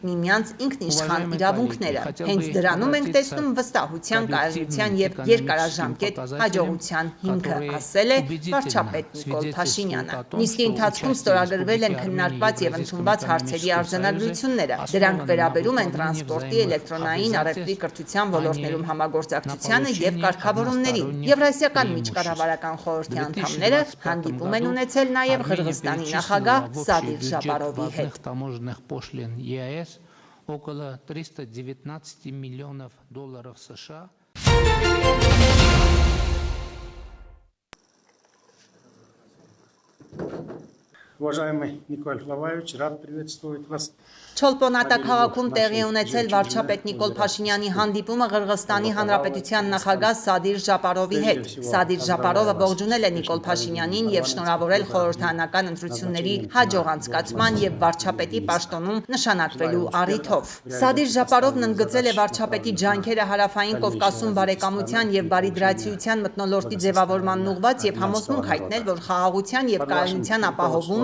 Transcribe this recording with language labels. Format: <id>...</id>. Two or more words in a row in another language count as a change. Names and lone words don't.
<hy>միմյանց ինքնիշխան իրավունքները։ Հենց դրանում ենք տեսնում վստահության, կայունության եւ երկարաժամկետ հաջողության հիմքը, ասել է վարչապետ Նիկոլ Փաշինյանը։ Նիստի ընթացքում ստորագրվել են քննարկված եւ ընդունված հարցերի արձանագրությունները։ Դրանք վերաբերում են տրանսպորտի, էլեկտրոնային, առևտրի, կրթության ոլորտներում համագործակցությանը եւ կարգավորումներին։ Եվրասիական միջկառավարական խորհրդի անդամները հանդիպում են ունեցել նաեւ Ղրղստանի նախագահ Սադիր Ժապարովի հետ։</hy> <ru>Около 319 миллионов долларов США. Уважаемый Николай Лаваевич, рад приветствовать вас.</ru> <hy>Չոլպոնատա քաղաքում տեղի ունեցել վարչապետ Նիկոլ Փաշինյանի հանդիպումը Ղրղստանի Հանրապետության նախագահ Սադիր Ժապարովի հետ։ Սադիր Ժապարովը ողջունել է Նիկոլ Փաշինյանին եւ շնորհավորել խորհրդարանական ընտրությունների հաջող անցկացման եւ վարչապետի պաշտոնում նշանակվելու առիթով։ Սադիր Ժապարովն ընդգծել է վարչապետի ջանքերը Հարավային Կովկասում բարեկամության եւ բարիդրացիության մթնոլորտի ձևավորմանն ուղղված եւ համոզմունք հայտնել, որ խաղաղության եւ կայունության ապահովումը</hy>